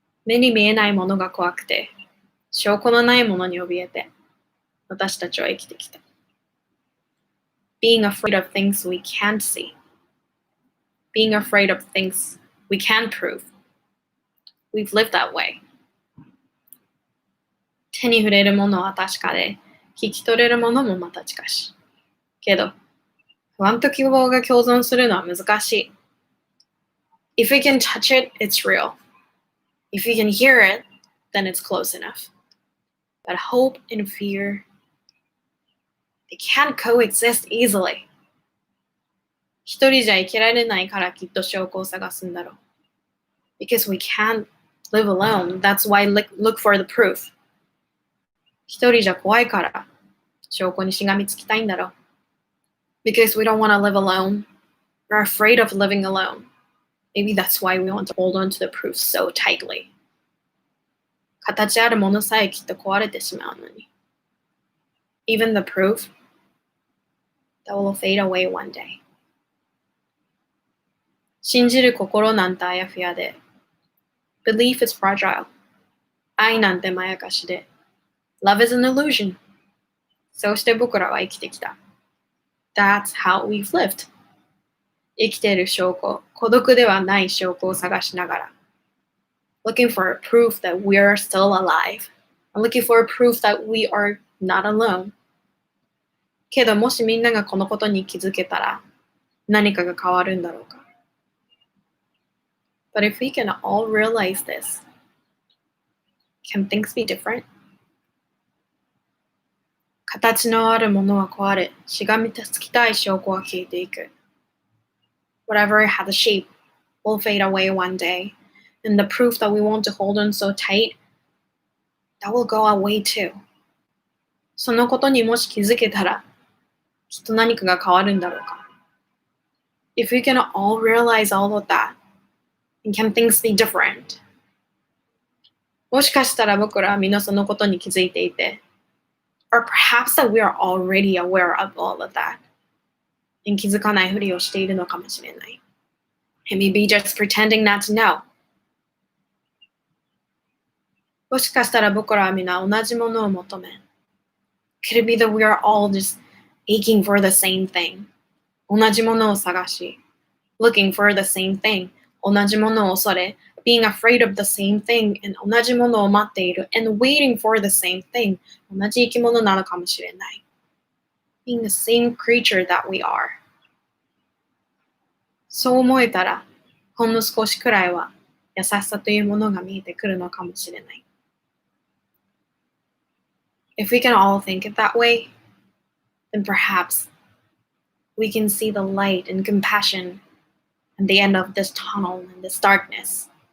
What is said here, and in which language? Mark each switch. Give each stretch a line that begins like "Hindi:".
Japanese: 目に見えないものが怖くて、証拠のないものに怯えて、私たちは生きてきた。
English: Being afraid of things we can't see. Being afraid of things we can't prove. We've lived that way.
Japanese: 手に触れるものは確かで、聞き取れるものもまた近し。けど、不安と希望が共存するのは難しい。
English: If we can touch it, it's real. If you can hear it, then it's close enough. But hope and fear, they can't coexist easily.
Japanese: 一人じゃ生きられないからきっと証拠を探すんだろう。
English: Because we can't live alone. That's why look for the proof.
Japanese: 一人じゃ怖いから証拠にしがみつきたいんだろう。
English: Because we don't want to live alone. We're afraid of living alone. Maybe that's why we want to hold on to the proof so tightly.
Japanese: 形あるものさえきっと壊れてしまうのに。
English: Even the proof, that will fade away one day.
Japanese: 信じる心なんてあやふやで。
English: Belief is fragile.
Japanese: 愛なんてまやかしで。
English: Love is an illusion.
Japanese: そうして僕らは生きてきた。
English: That's how we've lived.
Japanese: 生きている証拠、孤独ではない証拠を探しながら。
English: Looking for a proof that we are still alive. I'm looking for a proof that we are not alone.
Japanese: けどもしみんながこのことに気づけたら何かが変わるんだろうか。
English: But if we can all realize this, can things be different?
Japanese: 形のあるものは壊れ、しがみつきたい証拠は消えていく。
English: Whatever has a shape will fade away one day, and the proof that we want to hold on so tight, that will go away too.
Japanese: そのことにもし気づけたら、きっと何かが変わるんだろうか。
English: If we can all realize all of that, and can things be different?
Japanese: もしかしたら僕らはみんなそのことに気づいていて、
English: or perhaps that we are already aware of all of that, and
Japanese: 気づかないふりをしているのかもしれない。
English: It may be just pretending not to know.
Japanese: もしかしたら僕らはみんな同じものを求め。
English: Could it be that we are all just aching for the same thing?
Japanese: 同じものを探し。
English: Looking for the same thing.
Japanese: 同じものを恐れ。
English: Being afraid of the same thing.
Japanese: And 同じものを待っている。
English: And waiting for the same thing.
Japanese: 同じ生き物なのかもしれない。
English: Being the same creature that we are.
Japanese: そう思えたら、ほんの少しくらいは優しさというものが見えてくるのかもしれない。
English: If we can all think it that way, then perhaps we can see the light and compassion at the end of this tunnel and this darkness.